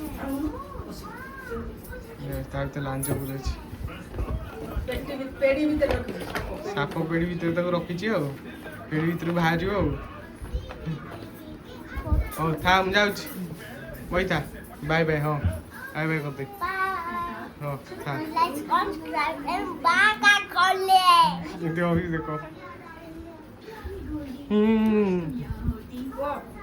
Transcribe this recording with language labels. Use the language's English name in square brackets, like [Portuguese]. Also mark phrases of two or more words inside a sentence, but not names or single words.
[Odia] ତା ଭିତରେ ଲାଞ୍ଜ ପୁରେଇଛି, ସାପ ପେଡ଼ି ଭିତରେ ତାକୁ ରଖିଛି ଆଉ, ପେଡ଼ି ଭିତରୁ ବାହାରିବ ଆଉ। ହଉ ଥା ମୁଁ ଯାଉଛି, ବଇଥା, [English] bye bye. [Odia] ହଁ [English] bye bye [Odia] କରିଦେ। ହଁ ଥା, [English] Like, subscribe and back at college. [Odia] ଏମିତି ହଉଛି ଦେଖ।